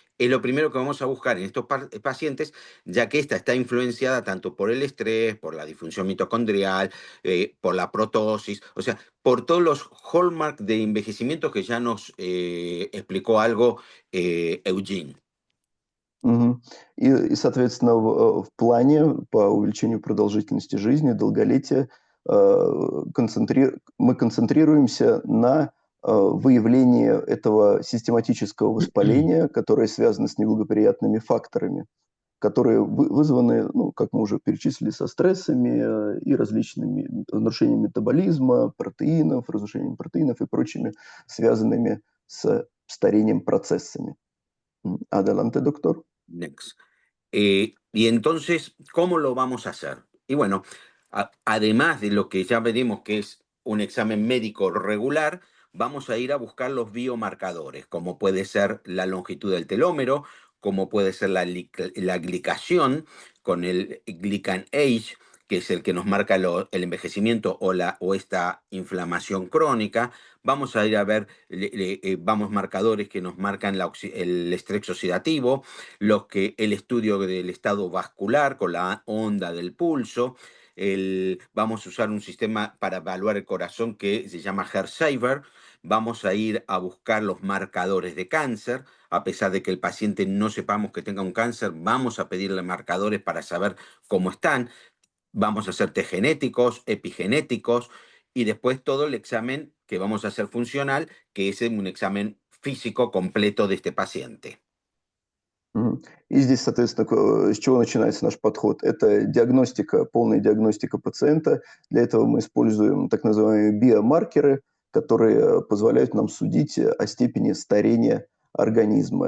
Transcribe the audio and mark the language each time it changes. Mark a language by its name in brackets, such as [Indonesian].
[Spanish] Es lo primero que vamos a buscar en estos pacientes, ya que esta está influenciada tanto por el estrés, por la disfunción mitocondrial, por la protosis, o sea, por todos los hallmarks de envejecimiento que ya nos explicó algo Eugene. Мгм. [Russian] Соответственно, в плане по увеличению продолжительности жизни, долголетия, мы концентрируемся на выявлении этого систематического воспаления, которое связано с неблагоприятными факторами, которые вызваны, ну, как мы уже перечислили, со стрессами и различными нарушениями метаболизма, разрушением протеинов и прочими связанными с старением процессами. [Spanish] Adelante, doctor. [English] Next. [Spanish] Y entonces, ¿cómo lo vamos a hacer? Y bueno, además de lo que ya veremos que es un examen médico regular, vamos a ir a buscar los biomarcadores, como puede ser la longitud del telómero, como puede ser la glicación con el Glycan Age, que es el que nos marca el envejecimiento o esta inflamación crónica. Vamos a ir a ver marcadores que nos marcan el estrés oxidativo, el estudio del estado vascular con la onda del pulso. Vamos a usar un sistema para evaluar el corazón que se llama HeartSaver. Vamos a ir a buscar los marcadores de cáncer. A pesar de que el paciente no sepamos que tenga un cáncer, vamos a pedirle marcadores para saber cómo están. Vamos a hacer test genéticos, epigenéticos y después todo el examen que vamos a hacer funcional, que es un examen físico completo de este paciente. [Russian] И здесь, соответственно, с чего начинается наш подход? Это диагностика, полная диагностика пациента. Для этого мы используем так называемые биомаркеры, которые позволяют нам судить о степени старения организма.